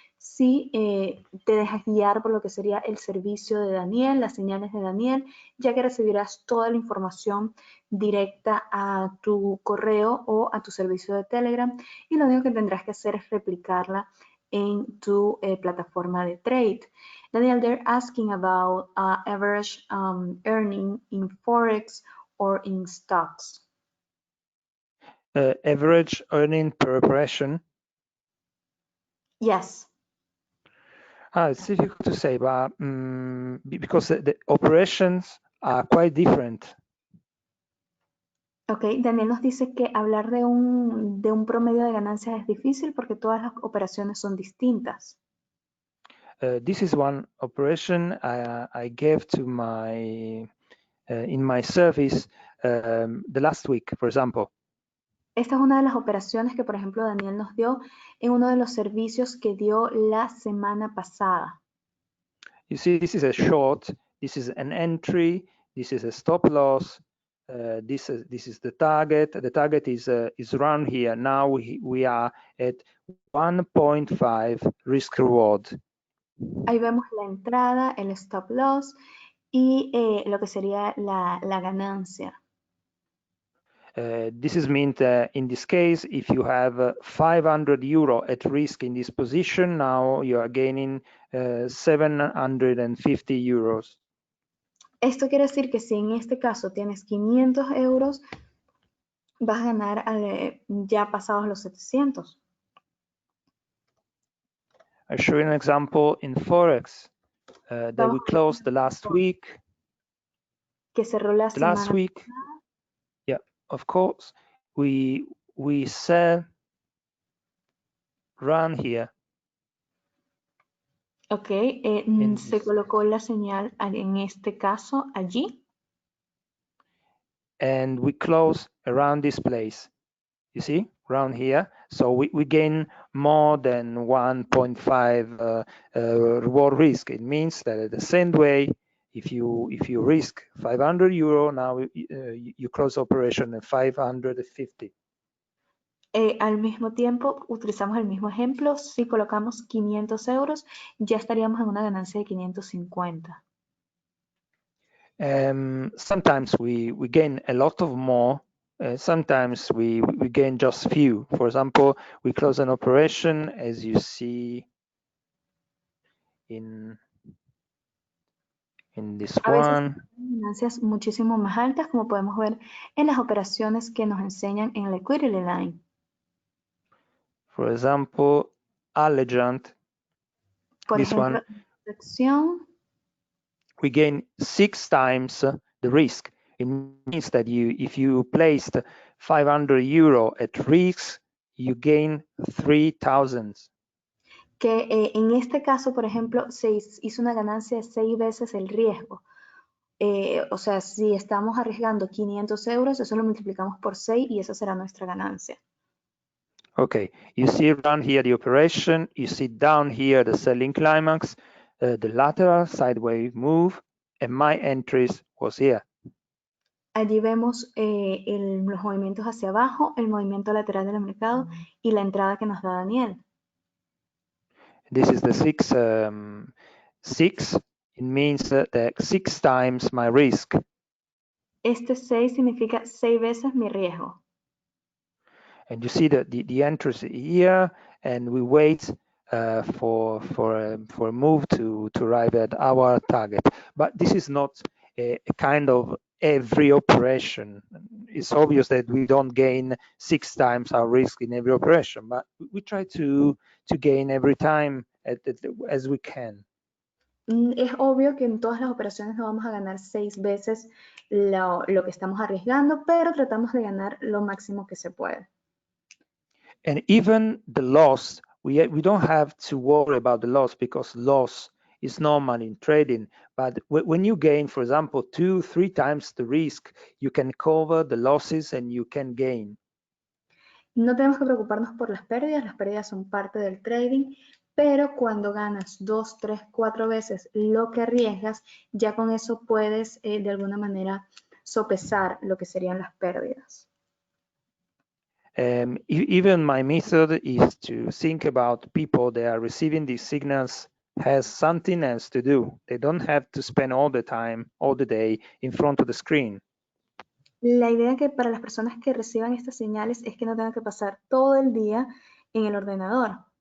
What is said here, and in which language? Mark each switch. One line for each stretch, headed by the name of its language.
Spanish: si te dejas guiar por lo que sería el servicio de Daniel, las señales de Daniel, ya que recibirás toda la información directa a tu correo o a tu servicio de Telegram, y lo único que tendrás que hacer es replicarla en tu plataforma de trade.
English: Daniel, they're asking about average earning in Forex or in stocks. Average earning per operation. Yes. It's difficult to say, but because the operations are quite different.
Spanish: Ok, Daniel nos dice que hablar de un promedio de ganancias es difícil porque todas las operaciones son distintas.
English: This is one operation I gave to my in my service the last week, for example.
Spanish: Esta es una de las operaciones que, por ejemplo, Daniel nos dio en uno de los servicios que dio la semana pasada.
English: You see, this is a short, this is an entry, this is a stop loss, this is the target. The target is around here. Now we are at 1.5 risk reward.
Spanish: Ahí vemos la entrada, el stop loss y lo que sería la ganancia.
English: This is meant in this case, if you have 500 euro at risk in this position, now you are gaining 750 euros.
Spanish: Esto quiere decir que si en este caso tienes 500 euros, vas a ganar ya pasados los 700.
English: I show you an example in Forex that we closed the last week.
Spanish: Que cerró la semana
English: last week. Yeah, of course. We sell run here.
Spanish: Ok, se colocó la señal en este caso allí.
English: And we close around this place. You see, around here. So we gain more than 1.5 reward risk. It means that at the same way, if you risk 500 euro, now you close operation at 550.
Spanish: Al mismo tiempo, utilizamos el mismo ejemplo. Si colocamos 500 euros, ya estaríamos en una ganancia de 550.
English: Sometimes we gain a lot of more. Sometimes we gain just few. For example, we close an operation, as you see in this
Spanish: A veces
English: one.
Spanish: ganancias muchísimo más altas, como podemos ver en las operaciones que nos enseñan en la liquidity line.
English: For example, Allegiant.
Spanish: Por
English: This
Spanish: ejemplo,
English: one,
Spanish: acción,
English: we gain 6 times the risk. It means that if you placed 500 euro at risk, you gain 3,000.
Spanish: que en este caso, por ejemplo, se hizo una ganancia de 6 veces el riesgo. O sea, si estamos arriesgando 500 euros, eso lo multiplicamos por 6 y esa será nuestra ganancia.
English: Okay, you see around here the operation, you see down here the selling climax, the lateral sideways move, and my entries was here.
Spanish: Allí vemos los movimientos hacia abajo, el movimiento lateral del mercado y la entrada que nos da Daniel.
English: This is the 6. It means that 6 times my risk.
Spanish: Este 6 significa 6 veces mi riesgo.
English: And you see the entries here, and we wait for a move to arrive at our target. But this is not a kind of every operation. It's obvious that we don't gain 6 times our risk in every operation, but we try to gain every time as we can.
Spanish: Es obvio que en todas las operaciones no vamos a ganar 6 veces lo que estamos arriesgando, pero tratamos de ganar lo máximo que se puede.
English: And even the loss, we don't have to worry about the loss, because loss is normal in trading. But when you gain, for example, 2-3 times the risk, you can cover the losses and you can gain.
Spanish: No tenemos que preocuparnos por las pérdidas son parte del trading, pero cuando ganas 2, 3, 4 veces lo que arriesgas, ya con eso puedes de alguna manera sopesar lo que serían las pérdidas.
English: Even my method is to think about people that are receiving these signals has something else to do. They don't have to spend all the time, all the day in front of the screen.
Spanish: La idea que para las personas que reciban estas señales es que no tengan que pasar todo el día en el ordenador.